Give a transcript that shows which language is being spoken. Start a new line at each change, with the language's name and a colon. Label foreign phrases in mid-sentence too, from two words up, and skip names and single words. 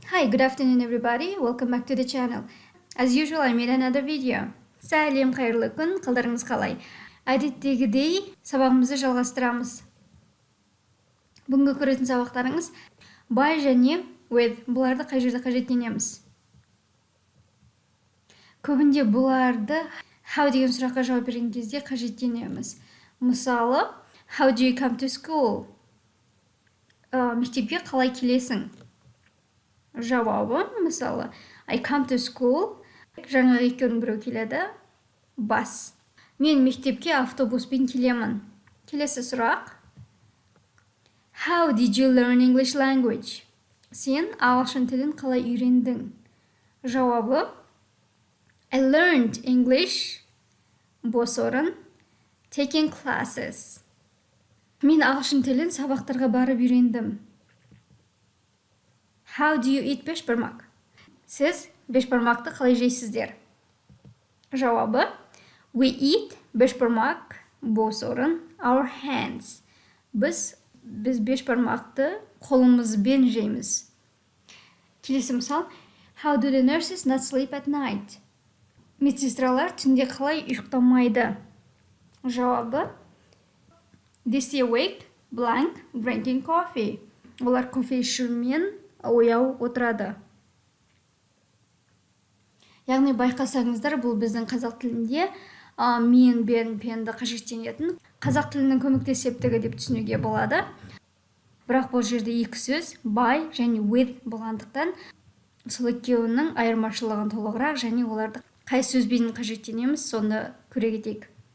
English: Hi, good afternoon everybody. Welcome back to the channel. As usual, I made another video.
Kazakh: Сәлем, қайырлы күн, қалдарыңыз қалай? Әдеттегідей сабағымызды жалғастырамыз. Бүгінгі көретін сабақтарыңыз by және with. Бұларды қай жерде қажеттенеміз? Көбінде бұларды how деген сұраққа жауап берген кезде қажеттенеміз. Мысалы,
English: how do you come to school?
Kazakh: Мектепке қалай келесің? Жауабы, мысалы,
English: I come to school.
Kazakh: Жаңағы екеуінің біреу келеді. Бас. Мен мектепке автобуспен келемін. Келесі сұрақ.
English: How did you learn English language?
Kazakh: Сен ағылшын тілін қалай үйрендің? Жауабы.
English: I learned English.
Kazakh: Бос орын.
English: Taking classes.
Kazakh: Мен ағылшын тілін сабақтарға барып үйрендім.
English: How do you eat бешбармақ?
Kazakh: Сіз бешбармақты қалай жейсіздер? Жауабы.
English: We eat
Kazakh: бешбармақ, бос орын,
English: our hands.
Kazakh: Біз бешбармақты қолымызбен жейміз. Келесі мысал.
English: How do the nurses not sleep at night?
Kazakh: Медсестралар түнде қалай ұйықтамайды? Жауабы.
English: They stay awake, blank, drinking coffee.
Kazakh: Олар кофе ішумен ояу отырады. Яғни байқасаңыздар, бұл біздің қазақ тілінде мен, бен, пенді қажеттенетін қазақ тілінің көмектес септігі деп түсінуге болады. Бірақ бұл жерде екі сөз by және with болғандықтан сол екеуінің айырмашылығын толығырақ және оларды қай сөзбен қажеттенеміз, сонда көре кетейік.